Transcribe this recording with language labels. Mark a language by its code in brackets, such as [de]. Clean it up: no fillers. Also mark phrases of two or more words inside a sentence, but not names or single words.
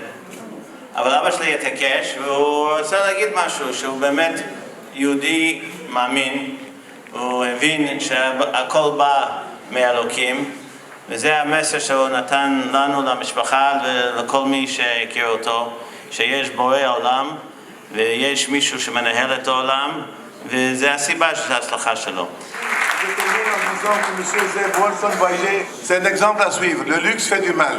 [he] אבל אבא שלי התעקש, והוא רצה להגיד משהו, שהוא באמת יהודי מאמין, הוא הבין שהכל בא מאלוקים, וזה המסר שהוא נתן לנו, למשפחה ולכל מי שהכיר אותו, שיש בורא העולם ויש מישהו שמנהל את העולם, וזה הסיבה של ההצלחה שלו. [fr] C'est un exemple à suivre. Le luxe fait du mal.